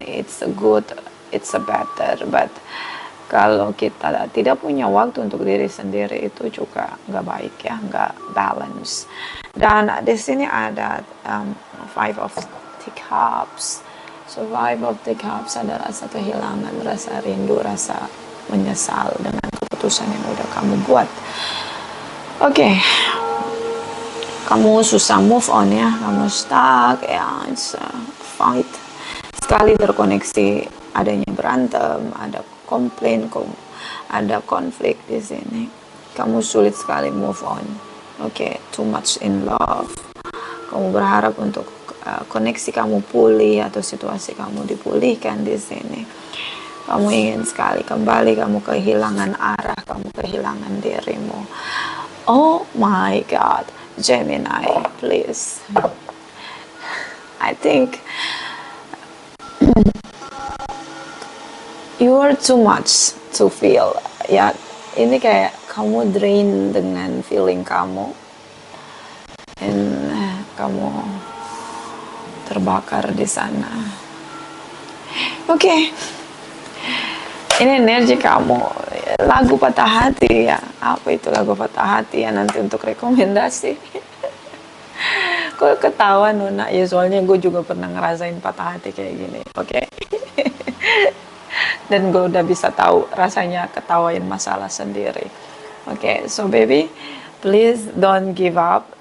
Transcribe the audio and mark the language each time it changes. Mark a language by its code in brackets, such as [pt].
[en] It's a good, it's a better, but [id] kalau kita tidak punya waktu untuk diri sendiri itu juga nggak baik ya, nggak balance. Dan di sini ada Five of Teacups. So Five of Teacups adalah rasa kehilangan, rasa rindu, rasa menyesal dengan keputusan yang udah kamu buat. Oke. Kamu susah move on ya, kamu stuck ya, [en] it's a fight. [id] Sekali terkoneksi adanya berantem, ada komplain, ada konflik di sini. Kamu sulit sekali move on. Oke, [en] too much in love. [id] Kamu berharap untuk koneksi kamu pulih atau situasi kamu dipulihkan di sini. Kamu ingin sekali kembali, kamu kehilangan arah, kamu kehilangan dirimu. [en] Oh my God, Gemini, please. I think you are too much to feel. [id] Ya, ini kayak kamu drain dengan feeling kamu. And kamu terbakar di sana. Oke. Ini energi kamu. Lagu patah hati ya. Apa itu lagu patah hati ya, nanti untuk rekomendasi. Kok ketawa Nona? Ya soalnya gue juga pernah ngerasain patah hati kayak gini. Oke. Dan gue udah bisa tahu rasanya ketawain masalah sendiri. [en] Oke, so baby, please don't give up.